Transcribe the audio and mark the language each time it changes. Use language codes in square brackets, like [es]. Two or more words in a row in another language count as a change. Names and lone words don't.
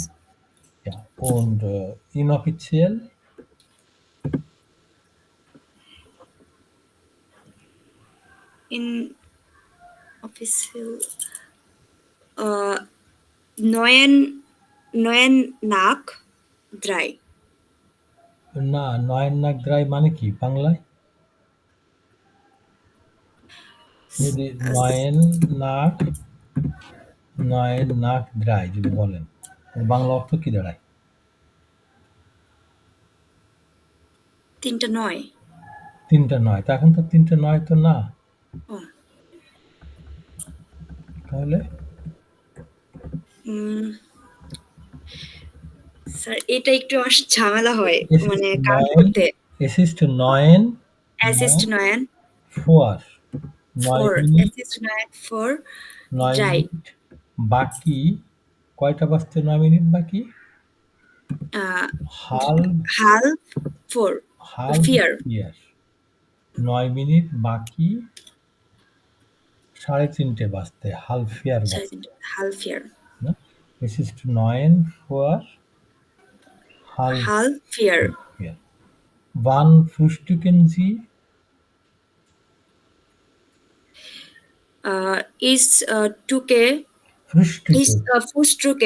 [de] Ja, und inoffiziell In official 9 nach 3. [bn] না 9 [de] nach drei [bn] মানে কি বাংলায়? যদি 9 [de] nach drei [bn] যদি বলেন এর বাংলা অর্থ কি দাঁড়ায়? 3টা 9. 3টা 9, তা এখন তো 3টা 9 তো না, ও তাহলে স্যার এটা একটু আমার ঝামেলা হয় [de] Es ist [bn] মানে কাউন্ট 9 করতে। [de] es ist 9 Es ist 9 vor 9 4. [bn] মিনিট [de] Es ist 9 vor 9 3. [bn] মিনিট বাকি, কয়টা বাজতে 9 মিনিট বাকি? [de] halb halb 4. 4. 9 মিনিট বাকি 3:30 বাজতে halb 4 বাজতে। halb 4. Ne? Es ist 9 vor halb halb 4. 4. Wann frühstücken Sie? Ist Tuke Frühstücke.